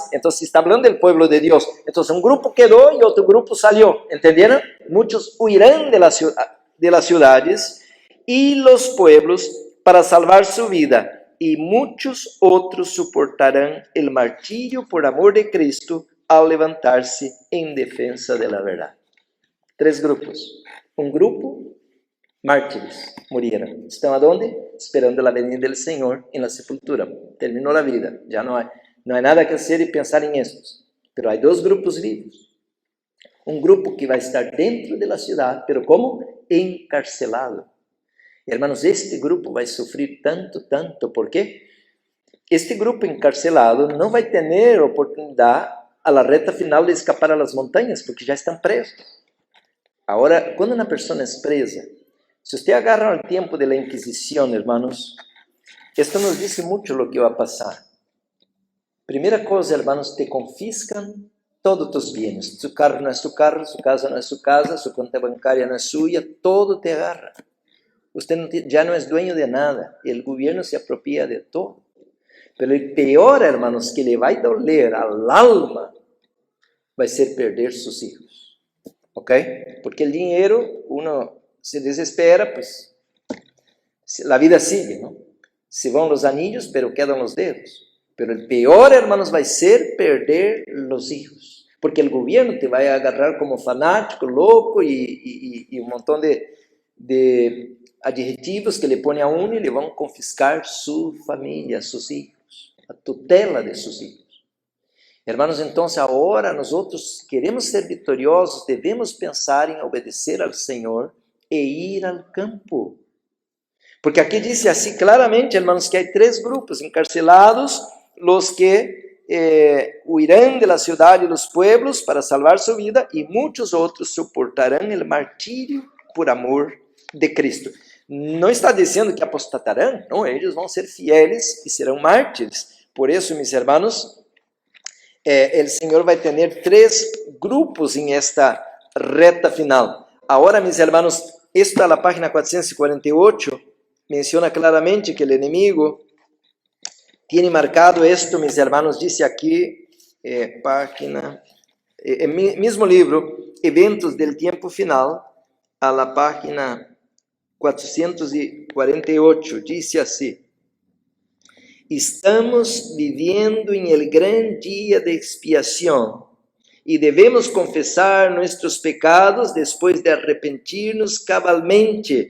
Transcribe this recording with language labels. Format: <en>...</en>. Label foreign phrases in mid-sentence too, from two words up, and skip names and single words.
<es>Entonces está hablando del pueblo de Dios. Entonces un grupo quedó y otro grupo salió. ¿Entendieron? Muchos huirán de las ciudades y los pueblos para salvar su vida. Y muchos otros soportarán el martirio por amor de Cristo</es> <pt>ao levantar-se em defesa da verdade.</pt> <es>3 grupos.</es> <pt>Um grupo, mártires, murieron. Estão aonde? Esperando a venida do Senhor em</pt> <es>la sepultura.</es> <pt>Terminou a vida. Já não há nada que fazer e pensar em estes. Pero há 2 grupos vivos. Um grupo que vai estar dentro da cidade, pero como? Encarcelado. Hermanos, este grupo vai sofrer tanto. ¿Por quê? Este grupo encarcelado não vai ter oportunidade a la reta final de escapar a las montanhas, porque já estão presos. Agora, quando uma pessoa é presa, se você agarra o tempo de la Inquisição, hermanos, esto nos diz muito o que vai passar. Primeira coisa,</pt> <es>hermanos, te confiscan todos tus bienes. Su carro</es> <pt>não é</pt> <es>su carro, su casa</es> <pt>não é</pt> <es>su casa, su conta bancária</es> <pt>não é</pt> <es>suya, todo te agarra.</es> <pt>Usted já não é dueño de nada, o governo se apropria de todo. Pero o pior, hermanos, que le vai</pt> <es>doler al alma,</es> <pt>vai ser perder</pt> <es>sus hijos. ¿Ok? Porque el dinero, uno se desespera, pues la vida sigue, ¿no?</es> <pt>Se vão</pt> <es>los anillos, pero quedan los dedos. Pero el peor, hermanos,</es> <pt>vai ser perder</pt> <es>los hijos. Porque el gobierno te va a agarrar como fanático, loco y un montón de adjetivos que le pone a uno y le van a confiscar su familia, sus hijos, a tutela de sus hijos. Hermanos,</es> <pt>então, agora nós queremos ser vitoriosos, devemos pensar em obedecer ao Senhor e ir ao campo. Porque aqui diz assim claramente, hermanos, que há 3 grupos: encarcelados,</pt> <es>los que huirán de la ciudad y los pueblos para salvar su vida, y muchos otros soportarán el martirio por amor de Cristo.</es> <pt>Não está dizendo que apostatarão, não, eles vão ser fieles e serão mártires. Por isso, meus irmãos, o Senhor vai ter 3 grupos em esta reta final. Agora, meus irmãos, esta na página 448 menciona claramente que o inimigo</pt> <es>tiene marcado esto, mis hermanos, dice aquí, página, mismo libro, Eventos del Tiempo Final, a la página 448, dice así: estamos viviendo en el gran día de expiación y debemos confesar nuestros pecados después de arrepentirnos cabalmente.</es>